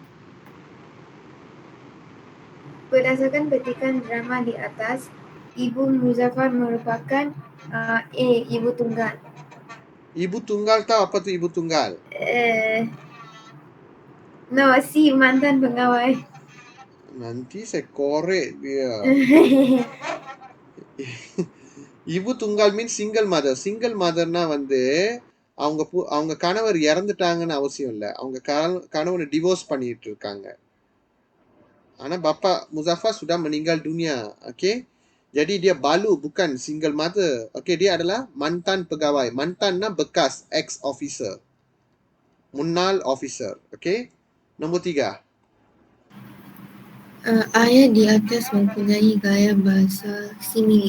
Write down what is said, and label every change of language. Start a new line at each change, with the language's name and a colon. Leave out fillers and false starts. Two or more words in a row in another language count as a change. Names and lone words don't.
Malay: Berdasarkan petikan drama di atas, Ibu Muzaffar merupakan A. Ibu tunggal. Ibu tunggal tahu apa tu ibu tunggal? No, C. Mantan pegawai. Nanti saya korek dia. Ibu tunggal
English: means single mother. Single mother
Tamil: னா வந்து அவங்க கணவர் இறந்துட்டாங்கன்னு அவசியம் இல்லை. அவங்க கணவனை டிவோர்ஸ் பண்ணிட்டு இருக்காங்க.
Malay: Ana bapa Muzaffar sudah meninggal dunia. Okey. Jadi dia balu bukan single mother. Okey, dia adalah mantan pegawai. Mantan bekas
English: ex officer.
Tamil: Munnal officer.
Malay: Okey. Nombor 3. Ayat di atas mempunyai gaya bahasa simile.